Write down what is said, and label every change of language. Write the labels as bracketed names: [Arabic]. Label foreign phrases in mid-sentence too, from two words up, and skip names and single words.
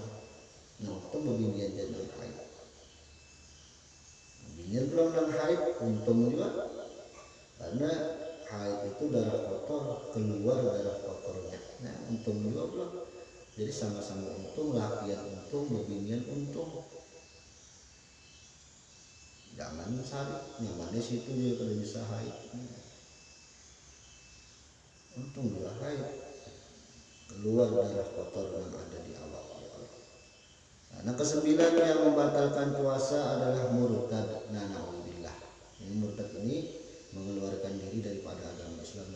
[Banjar] Nah itu bebinian jadi haid. Bebinian belum nang haid untung juga karena haid itu darah kotor, keluar darah kotornya. Nah untung juga belum. Jadi sama-sama untung, lakian untung, bebinian untung. Jangan sari, nyamannya situ dia kalau bisa haid. Untung juga haid, keluar darah kotor yang ada di awal. [Indonesian] Nah kesembilan yang membatalkan puasa adalah murtad. Nah na'udzubillah. Ini murtad ini mengeluarkan diri daripada agama Islam.